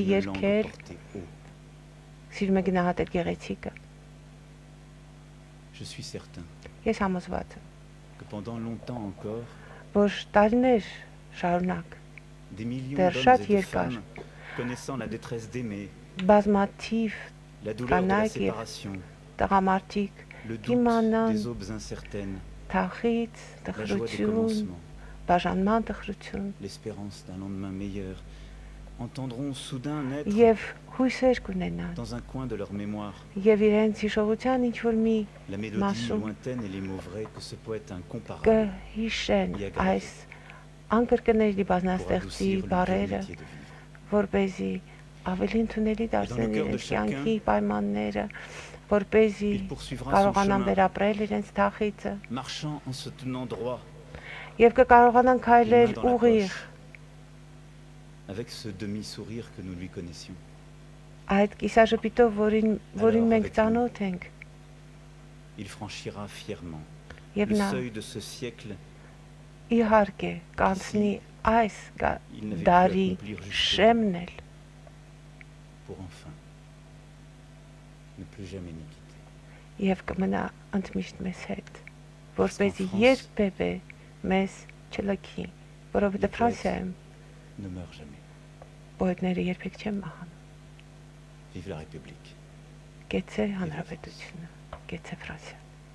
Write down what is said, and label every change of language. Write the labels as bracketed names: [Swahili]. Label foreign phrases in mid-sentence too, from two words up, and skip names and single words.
[French] d'une langue [Armenian] երգել, [French] portée haut. [Armenian] սիրում է գնահատել գեղեցիկը։ [French] Je suis certain [Armenian] Ես համոզված եմ, [French] que pendant longtemps encore, [Armenian] որ տարիներ շարունակ [French] des millions [Armenian] Դեռ [French] d'hommes [Armenian] շատ [French] et de [Armenian] երկար [French] femmes, connaissant la détresse d'aimer, [Armenian] բազմաթիվ [French] la douleur de la [Armenian] կանայք եւ [French] séparation, [Armenian] տղամարդիկ [French] le doute [Armenian] կիմանան [French] des aubes incertaines, [Armenian] թախից, [French] la joie des [Armenian] տխրություն, [French] commencements, [Armenian] բաժանման տխրություն [French] l'espérance d'un lendemain meilleur, entendront soudain naître [Armenian] եւ հույսեր կունենան [French] dans un coin de leur mémoire [Armenian] եւ իրենց հիշողության ինչ որ մի [French] la mélodie Massou. lointaine et les mots vrais que ce poète incomparable [Armenian] կհիշեն [French] y a gravé [Armenian] այս անկրկնելի [French] pour [Armenian] բազմաստեղծի [French] adoucir le [Armenian] բառերը, [French] métier de vivre. [Armenian] որպեսզի ավելի ընդունելի դարձնեն [French] cœur de [Armenian] իրենց [French] chacun, [Armenian] կյանքի պայմանները, որպեսզի [French] Il poursuivra son [Armenian] կարողանան [French] chemin, [Armenian] վերապրել իրենց թախիցը [French] marchant en se tenant droit, [Armenian] եւ կկարողանան քայլել [French] les mains dans la [Armenian] ուղիղ [French] poche, avec ce demi-sourire que nous lui connaissions. [Armenian] այդ կիսաժպիտով, որին [French] Alors, [Armenian] մենք [French] avec [Armenian] ծանոթ ենք [French] Il franchira fièrement [Armenian] եւ [French] le [Armenian] նա [French] seuil de ce siècle. [Armenian] իհարկե կանցնի այս [French] Il n'avait pu [Armenian] դարի [French] accomplir jusqu'au [Armenian] շեմն էլ [French] pour enfin ne plus jamais nous quitter. [Armenian] եւ կմնա ընդմիշտ մեզ հետ, [French] Parce [Armenian] որպեսզի [French] qu'en France, [Armenian] երբևէ մեզ չլքի, որովհետեւ [French] les [Armenian] Ֆրանսիայում [French] poètes ne meurt jamais. [Armenian] պոետները երբեք չեն մահանում։ [French] Vive la République. [Armenian] Գեցե հանրապետությունը, գեցե Ֆրանսիա։